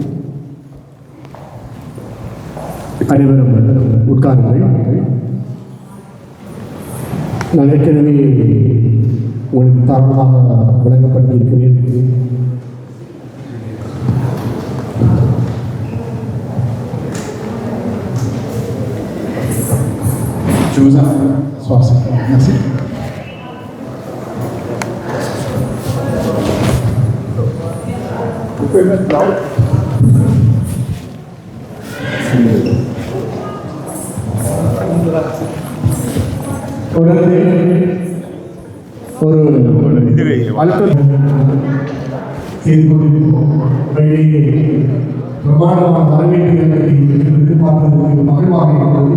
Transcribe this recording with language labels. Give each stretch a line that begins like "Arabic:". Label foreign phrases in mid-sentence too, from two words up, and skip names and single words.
Tamil: அனைவரும் உட்காருங்கள். நான் ஏற்கனவே உங்களுக்கு தாராளமாக விளங்கப்படுத்தியிருக்கிறேன்.
French: Je vous invite. Merci. Vous pouvez mettre là-haut.
Tamil: தொடர்ந்து ஒரு அழுத்தம் செய்து கொண்டிருக்கிறோம். பிரமாணமான வரவேற்புகளை எதிர்பார்ப்பதற்கு மகிழ்வாக இருக்கிறது.